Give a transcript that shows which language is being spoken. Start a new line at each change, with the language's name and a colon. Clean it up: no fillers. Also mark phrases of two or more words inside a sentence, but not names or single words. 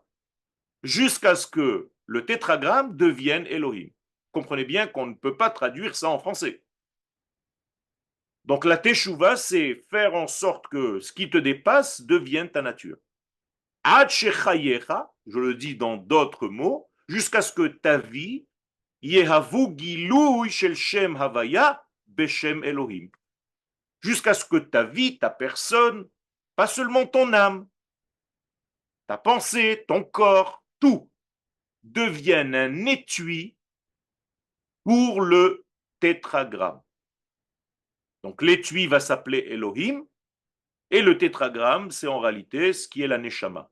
French: Jusqu'à ce que le tétragramme devienne Elohim. Comprenez bien qu'on ne peut pas traduire ça en français. Donc la Teshuvah, c'est faire en sorte que ce qui te dépasse devienne ta nature.
Hebrew: עד שחייך,
French: je le dis dans d'autres mots, jusqu'à ce que ta vie,
Hebrew: יהוו גילוי של שם הויה בשם אלוהים.
French: Jusqu'à ce que ta vie, ta personne, pas seulement ton âme, ta pensée, ton corps, tout devienne un étui pour le tétragramme. Donc l'étui va s'appeler Elohim et le tétragramme, c'est en réalité ce qui est la Neshama.